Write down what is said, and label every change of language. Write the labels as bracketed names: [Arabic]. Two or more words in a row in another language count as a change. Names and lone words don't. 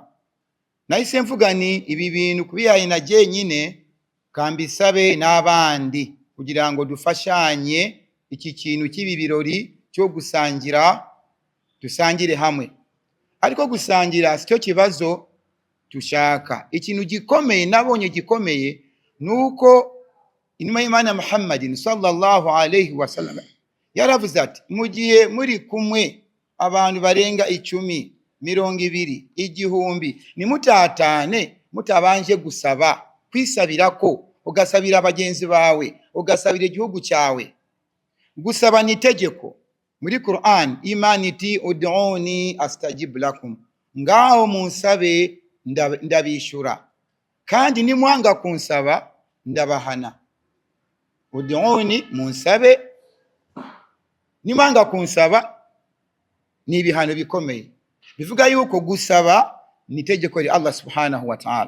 [Rundi] Nahise mvuga ni ibi bintu kubihaye na njyenyine kambisabe n'abandi, kugira ngo dufashanye iki kintu cy'ibi birori cyo gusangira, dusangire hamwe. Ariko gusangira sicyo kibazo tushaka. Ikintu gikomeye nabonye gikomeye nuko inuma y'Imana Muhammadin [Arabic] صلى الله عليه وسلم [Rundi] yaravuze ati, mu gihe muri kumwe abantu barenga 10, 20, 100, nimutatane mutabanje gusaba, kwisabira ko ugasabira abagenzi bawe, ugasabira igihugu cyawe. Gusaba ni itegeko muri Qur'an. Imana iti [Arabic] ادعوني أستجب لكم, [Rundi] ngaho munsabe ndabishura, kandi nimwanga kunsaba ndabahana. Ud'uni, munsabe, nimwanga kunsaba ni ibihano bikomeye. Bivuga yuko gusaba ni itegeko rya Allah [Arabic] سبحانه وتعالى.